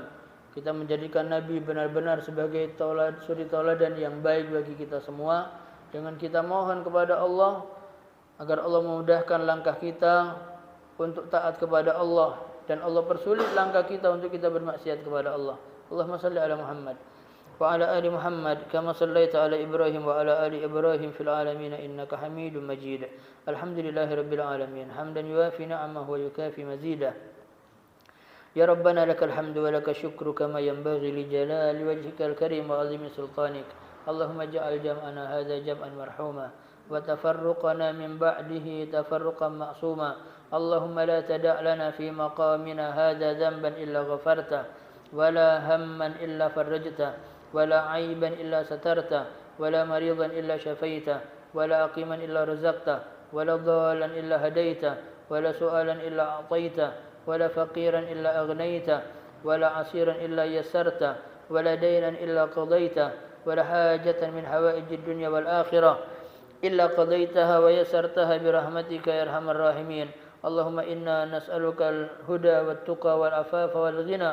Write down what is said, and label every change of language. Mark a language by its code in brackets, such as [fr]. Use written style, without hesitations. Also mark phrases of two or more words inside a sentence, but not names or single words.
[id] Kita menjadikan Nabi benar-benar sebagai suri tauladan yang baik bagi kita semua. Dengan kita mohon kepada Allah agar Allah memudahkan langkah kita untuk taat kepada Allah, dan Allah persulit langkah kita untuk kita bermaksiat kepada Allah. [ar] اللهم صل على محمد وعلى آل محمد كما صليت على إبراهيم وعلى آل إبراهيم في العالمين إنك حميد مجيد. الحمد لله رب العالمين حمدا يوافي نعمه ويكافئ مزيده. يا ربنا لك الحمد ولك الشكر كما ينبغي لجلال وجهك الكريم وعظيم سلطانك. اللهم اجعل جمعنا هذا جمعا مرحوما وتفرقنا من بعده تفرقا معصوما. اللهم لا تدع لنا في مقامنا هذا ذنبا إلا غفرته ولا هما إلا فرجته و لا عيبا إلا سترته ولا مريضا إلا شفيته ولا عقيما إلا رزقته ولا ضالا إلا هديته ولا سؤالا إلا أعطيته ولا فقيرا إلا أغنيته ولا عسيرا إلا يسرته ولا دينا إلا قضيته ولا حاجة من حوائج الدنيا والآخرة إلا قضيتها ويسرتها برحمتك يا أرحم الراحمين. اللهم إنا نسألك الهدى والتقى والعفاف والغنى.